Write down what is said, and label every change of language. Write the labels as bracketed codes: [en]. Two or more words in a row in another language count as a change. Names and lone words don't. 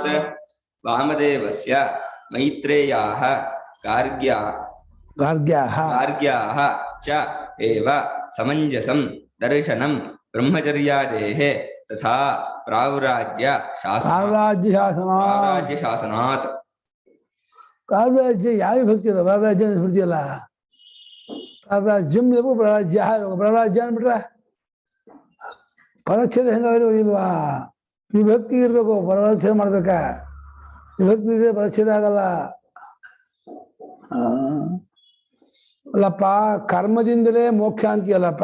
[sa] वामदेवस्य मैत्रेयाः गार्ग्याः च एव समञ्जसं दर्शनं ब्रह्मचर्यादेः तथा प्राव्राज्यशासनात्। [kn] प्राव्राज्य ಯಾವ ವಿಭಕ್ತಿ ಇದೆ? ಪ್ರಾವ್ರಾಜ್ಯ ಸ್ಮೃತಿ ಅಲ್ಲ. ಪ್ರಾವ್ರಾಜ್ಯಂ ಇರಬೇಕು, ಪ್ರವ್ರಾಜ್ಯ ಪ್ರವ್ರಾಜ್ಯ ಅಂದ್ಬಿಟ್ರೆ ಪದಚ್ಛೇದ ಹೆಂಗಾಗಿಲ್ವಾ? ವಿಭಕ್ತಿ ಇರ್ಬೇಕು, ಪದಚ್ಛೇದ ಮಾಡ್ಬೇಕಾ? ವಿಭಕ್ತಿ ಇದೆ, ಪದಚ್ಛೇದ ಆಗಲ್ಲ. ಅಲ್ಲಪ್ಪ, ಕರ್ಮದಿಂದಲೇ ಮೋಕ್ಷ ಅಂತೀಯಲ್ಲಪ್ಪ.